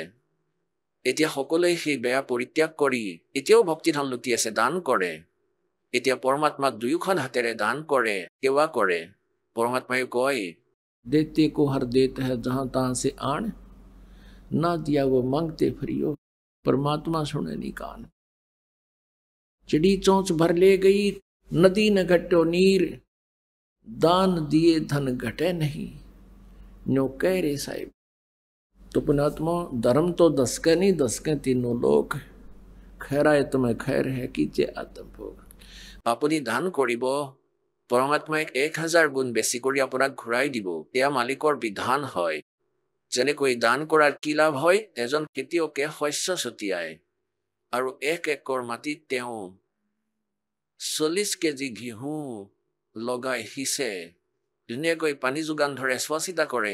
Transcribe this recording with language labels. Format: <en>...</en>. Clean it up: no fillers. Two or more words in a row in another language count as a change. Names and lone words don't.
<as>এতিয়া সকলোৱে সেই বেয়া পৰিত্যাগ কৰি এতিয়াও ভক্তিধন লুটি আছে, দান কৰে। এতিয়া পৰমাত্মাক দুয়োখন হাতেৰে দান কৰে, সেৱা কৰে। পৰমাত্মাই কয়,</as> <hi>देते को हर देता है जहाँ तहाँ से आन, ना दिया वो मांगते फिरियो, परमात्मा सुने नी कान। चिड़ी चोंच भर ले गई, नदी न घटो नीर, दान दिए धन घटे नहीं, न्यो कह रे साहिब। तो पुणात्मा, धर्म तो 10 के नहीं, 10 के तीनों लोग, खैराए तुम्हें खैर है कीजिए आत्मभोग।</hi> <as>আপুনি দান কৰিব, পৰমাত্মাই 1000 গুণ বেছি কৰি আপোনাক ঘূৰাই দিব। এয়া মালিকৰ বিধান হয়। যেনেকৈ দান কৰাৰ কি লাভ হয়, এজন খেতিয়কে শস্য ছটিয়ায় আৰু 1 একৰ মাটিত তেওঁ 40 কেজি ঘেঁহু লগাই সিঁচে, ধুনীয়াকৈ পানী যোগান ধৰে, চোৱা চিতা কৰে।</as>